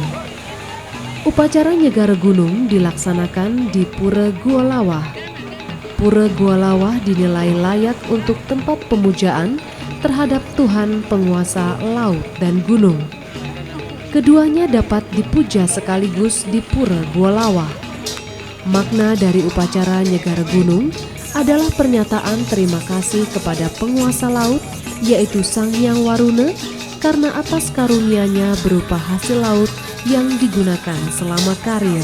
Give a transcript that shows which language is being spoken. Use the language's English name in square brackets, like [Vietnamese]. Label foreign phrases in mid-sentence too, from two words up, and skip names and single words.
[Indonesian] Upacara Nyegara Gunung dilaksanakan di Pura Gualawah. Pura Gualawah dinilai layak untuk tempat pemujaan terhadap Tuhan penguasa laut dan gunung. Keduanya dapat dipuja sekaligus di Pura Gualawah. Makna dari upacara Nyegara Gunung adalah pernyataan terima kasih kepada penguasa laut, yaitu Sang Hyang Waruna, karena atas karunia-Nya berupa hasil laut yang digunakan selama karya.